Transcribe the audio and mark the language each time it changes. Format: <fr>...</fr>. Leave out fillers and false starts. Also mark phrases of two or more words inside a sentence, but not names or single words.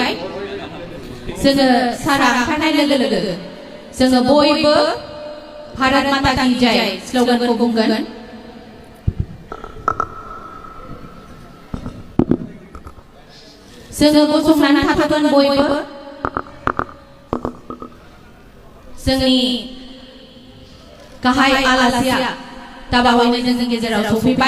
<brx>जोङो सारा ओंखारनाय लोगो लोगो जोङो बयबो</brx> <hi>भारत माता की जय</hi> <brx>स्ल'गानखौ बुंगोन। जोङो गसंनानै थाथ'गोन बयबो। जोंनि गाहाय आलासिया दाबावैनो जोंनि गेजेराव सफैबाय।</brx>